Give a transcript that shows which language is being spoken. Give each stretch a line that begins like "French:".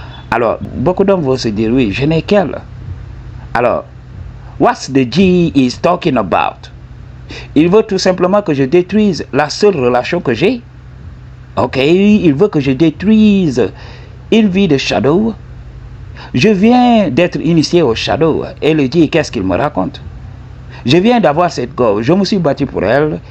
French: Alors, beaucoup d'hommes vont se dire, oui, je n'ai qu'elle. Alors,
English: what's the G is talking about?
French: Il veut tout simplement que je détruise la seule relation que j'ai. Ok, il veut que je détruise une vie de shadow. Je viens d'être initié au shadow. Et le G, qu'est-ce qu'il me raconte? Je viens d'avoir cette go. Je me suis battu pour elle.